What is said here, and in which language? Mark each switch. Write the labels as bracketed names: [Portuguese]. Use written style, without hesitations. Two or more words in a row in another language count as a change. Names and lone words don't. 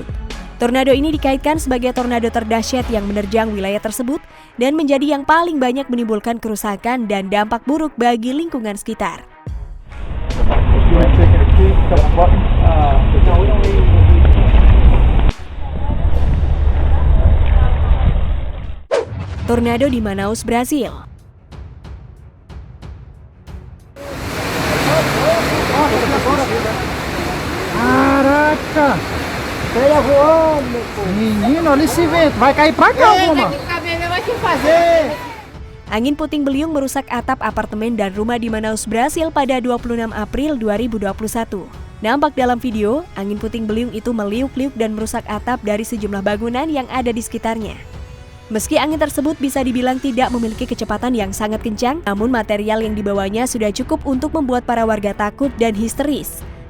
[Indonesian] Tornado ini dikaitkan sebagai tornado terdahsyat yang menerjang wilayah tersebut dan menjadi yang paling banyak menimbulkan kerusakan dan dampak buruk bagi lingkungan sekitar. Tornado di Manaus, Brasil. [Portuguese] Caraca! Menino, olha esse vento, vai cair pra cá alguma? [Indonesian] Angin puting beliung merusak atap apartemen dan rumah di Manaus, Brasil pada 26 April 2021. Nampak dalam video, angin puting beliung itu meliuk-liuk dan merusak atap dari sejumlah bangunan yang ada di sekitarnya. Meski angin tersebut bisa dibilang tidak memiliki kecepatan yang sangat kencang, namun material yang dibawanya sudah cukup untuk membuat para warga takut dan histeris.